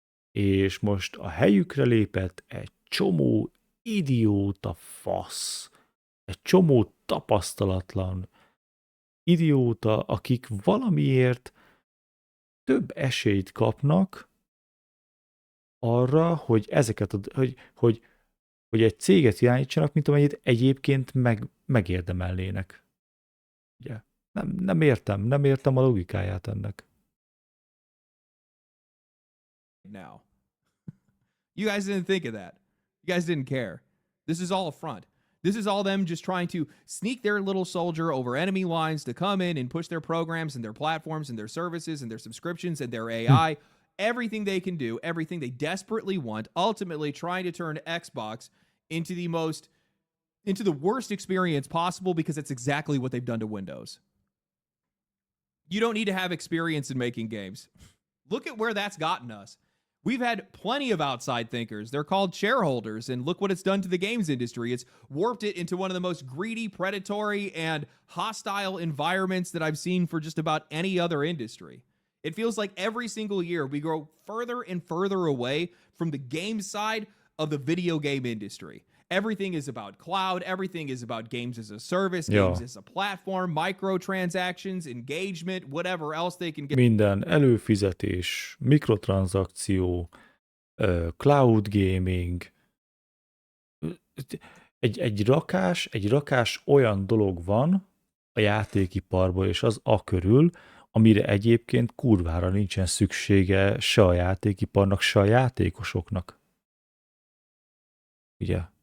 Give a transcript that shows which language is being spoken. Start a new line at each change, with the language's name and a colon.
Hungarian: És most a helyükre lépett egy csomó idióta fasz, egy csomó tapasztalatlan idióta, akik valamiért több esélyt kapnak arra, hogy ezeket, hogy egy céget irányítsanak, mint amennyit egyébként megérdemelnének. Ugye? Nem értem a logikáját ennek.
English: now. You guys didn't think of that. You guys didn't care. This is all a front. This is all them just trying to sneak their little soldier over enemy lines to come in and push their programs and their platforms and their services and their subscriptions and their AI, everything they can do, everything they desperately want, ultimately trying to turn Xbox into the worst experience possible, because that's exactly what they've done to Windows. You don't need to have experience in making games. Look at where that's gotten us. We've had plenty of outside thinkers. They're called shareholders, and look what it's done to the games industry. It's warped it into one of the most greedy, predatory, and hostile environments that I've seen for just about any other industry. It feels like every single year we grow further and further away from the game side of the video game industry. Everything is about cloud. Everything is about games as a service, games as a platform, microtransactions, engagement, whatever else they can get.
Hungarian: Minden előfizetés, mikrotranszakció, cloud gaming, egy rakás olyan dolog van a játékiparban és az körül, amire egyébként kurvára nincsen szüksége se a játékiparnak, se a játékosoknak. Ugye?